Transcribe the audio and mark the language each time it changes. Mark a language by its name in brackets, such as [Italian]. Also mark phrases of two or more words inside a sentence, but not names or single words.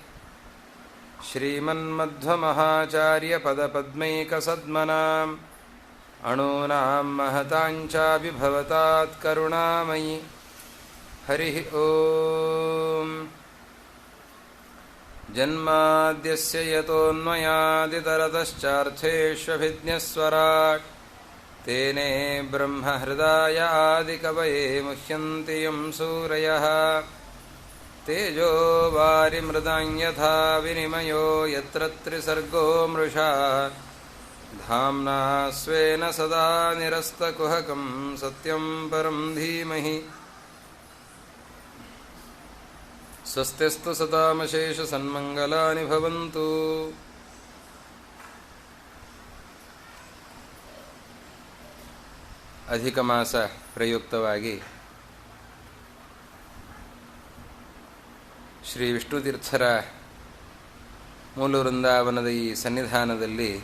[Sanskrit] श्रीमन्मध्वमहाचार्यपदपद्मैकसद्मनां अणूनां महतांचापि भवतात् करुणामयि हरिः ओं जन्माद्यस्य यतोन्मयादितरतश्चार्थेष्वभिज्ञस्वराट् तेने ब्रह्महृदाय आदिकवये मुह्यन्ति यं सूरयः तेजो वारिमृदां यथा विनिमयो यत्र त्रिसर्गो मृषा धाम्ना स्वेन सदा निरस्तकुहकं सत्यं परं धीमहि स्वस्तिस्तु सतामशेष सन्मङ्गलानि भवन्तु. [Kannada] ಅಧಿಕ ಮಾಸ ಪ್ರಯುಕ್ತವಾಗಿ ಶ್ರೀ ವಿಷ್ಣುತೀರ್ಥರ ಮೂಲ ವೃಂದಾವನದ ಈ ಸನ್ನಿಧಾನದಲ್ಲಿ